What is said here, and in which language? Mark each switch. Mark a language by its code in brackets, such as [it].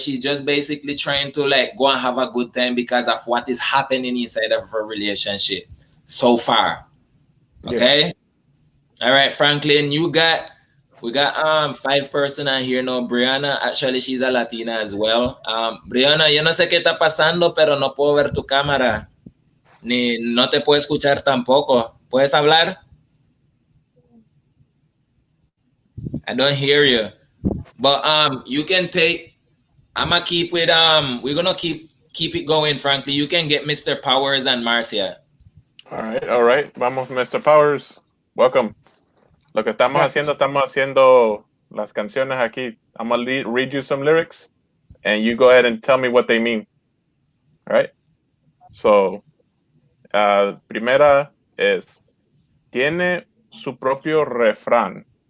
[en] She's just basically trying to like go and have a good time because of what is happening inside of her relationship so far. Okay. Yeah. All right, Franklin, we got 5 person on here now. Brianna, actually she's a Latina as well. [es] Brianna, yo no sé qué está pasando, pero no puedo ver tu cámara. Ni no te puedo escuchar tampoco. ¿Puedes hablar? [en] I don't hear you. But you can take, I'm gonna keep with we're gonna keep it going, frankly. You can get Mr. Powers and Marcia. All right. Vamos, Mr. Powers. Welcome. [es] Lo que estamos haciendo las canciones aquí. [en] I'm gonna read you some lyrics, and you go ahead and tell me what they mean. All right. [es] So, primera es, tiene su propio refrán.